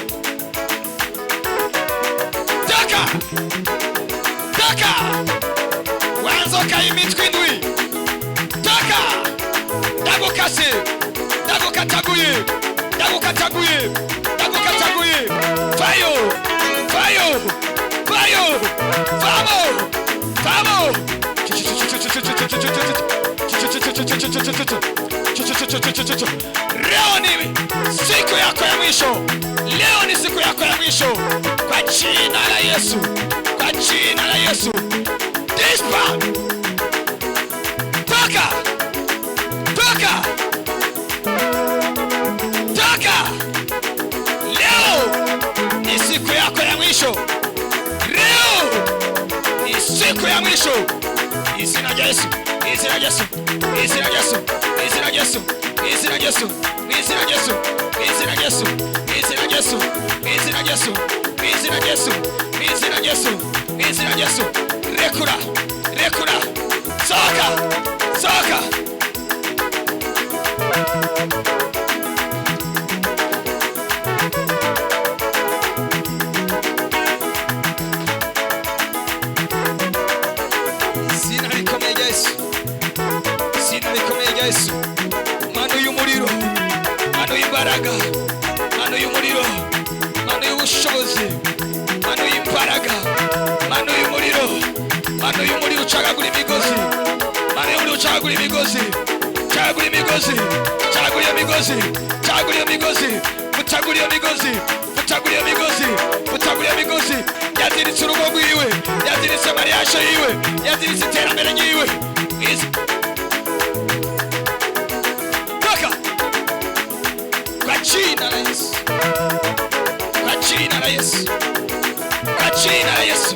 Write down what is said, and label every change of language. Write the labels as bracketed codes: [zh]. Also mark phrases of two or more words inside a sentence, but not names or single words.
[sw] Toka, toka, [rn] wanzoka imitwe indwi. Toka, ndagukase, ndagukataguye, ndagukataguye, ndagukataguye. Vayo, vayo, vayo, vamo, vamo. [sw] Leo ni siku yako ya mwisho, leo ni siku yako ya mwisho kwa jina la Yesu, kwa jina la Yesu. Dispa, toka, toka, toka. Leo ni siku yako ya mwisho, leo ni siku ya mwisho. [rn] Izina rya Yesu, izina rya Yesu, izina rya Yesu, izina rya Yesu, izina rya Yesu, izina rya Yesu, izina rya Yesu, izina rya Yesu, izina rya Yesu, izina rya Yesu, izina rya Yesu, izina rya Yesu. Rekura, rekura, soka, soka. Izina rikomeye rya Yesu, izina rikomeye rya Yesu. Mano y'umuriro, mano y'imbaraga, mano y'umuriro, mano y'ubushobozi, mano y'imbaraga, mano y'umuriro, mano y'umuriro ucagagura imigozi, mano y'umuriro ucagagura imigozi, ucagagura imigozi, ucagagura iyo migozi, ucagagura iyo migozi, ucagagura iyo migozi, ucagagura iyo migozi, ucagagura iyo migozi. Yaziritse urugo rwiwe, yaziritse mariage yiwe, yaziritse iterambere ryiwe. [sw] Toka kwa jina la Yesu, kwa jina la Yesu, kwa jina la Yesu.